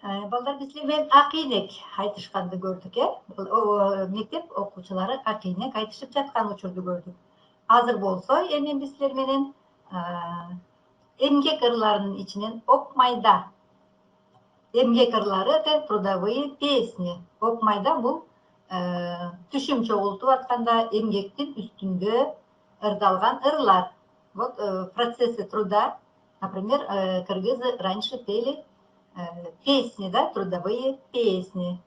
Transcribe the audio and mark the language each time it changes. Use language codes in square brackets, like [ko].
[ky] Балдар bizler акыйнек айтышканды көрдүк, мектеп окуучулары акыйнек айтышып жаткан учурду көрдүк. Азыр болсо эми bizler менен эмгек ырларынын ичинен ок майда. Эмгек ырлары [ru] это трудовые песни. [ky] Ок майда бул түшүм чогултуп атканда эмгектин үстүндө ырдалган ырлар. [ru] Вот в процессе труда, например, кыргызы раньше пели песни, да, трудовые песни.